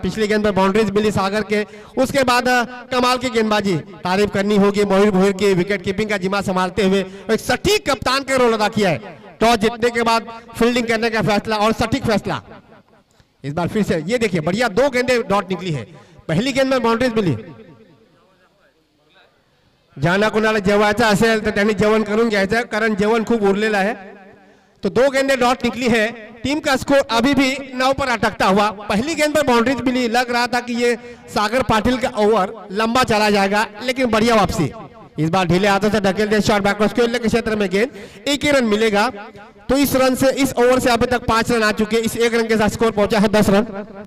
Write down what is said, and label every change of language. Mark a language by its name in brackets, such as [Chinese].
[Hindi] पिछली गेंद पर बाउंड्रीज मिली सागर के। उसके बाद कमाल की गेंदबाजी, तारीफ करनी होगी मयूर भोर की, विकेट कीपिंग का जिम्मा संभालते हुए एक सटीक कप्तान का रोल अदा किया है। टॉस जीतने के बाद फील्डिंग करने का फैसला और सटीक फैसला। इस बार फिर से ये देखिए बढ़िया 2 गेंदें डॉट निकली है। पहली गेंद में बाउंड्रीज मिली। [Marathi] ज्यांना कुणाला जेवायचं असेल तर त्यांनी जेवण करून घ्यायचं, कारण जेवण खूप उरलेलं आहे। [Hindi] तो 2 गेंदें डॉट निकली है। टीम का स्कोर अभी भी 9 पर अटकता हुआ। पहली गेंद पर बाउंड्रीज मिली, लग रहा था कि ये सागर पाटिल का ओवर लंबा चला जाएगा, लेकिन बढ़िया वापसी। इस बार ढीले हाथों से ढकेल दिया शॉट बैकवर्ड के क्षेत्र में गेंद, 1 ही रन मिलेगा। तो इस रन से, इस ओवर से अभी तक 5 रन आ चुके। इस 1 रन के साथ स्कोर पहुंचा है 10 रन।